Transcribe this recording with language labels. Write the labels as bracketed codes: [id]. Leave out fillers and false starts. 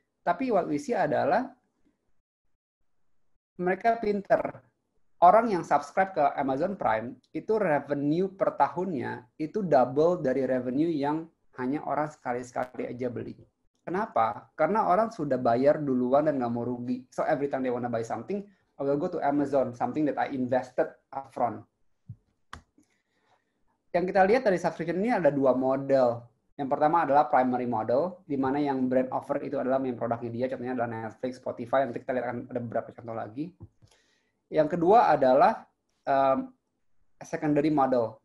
[id] Tapi [en] what we see [id] adalah mereka pinter. Orang yang subscribe ke Amazon Prime, itu revenue per tahunnya itu double dari revenue yang hanya orang sekali-sekali aja beli. Kenapa? Karena orang sudah bayar duluan dan nggak mau rugi. [en] So every time they wanna buy something, I will go to Amazon, something that I invested upfront. [id] Yang kita lihat dari subscription ini ada dua model. Yang pertama adalah primary model, di mana yang brand offer itu adalah main produknya dia, contohnya adalah Netflix, Spotify, nanti kita lihat akan ada beberapa contoh lagi. Yang kedua adalah secondary model.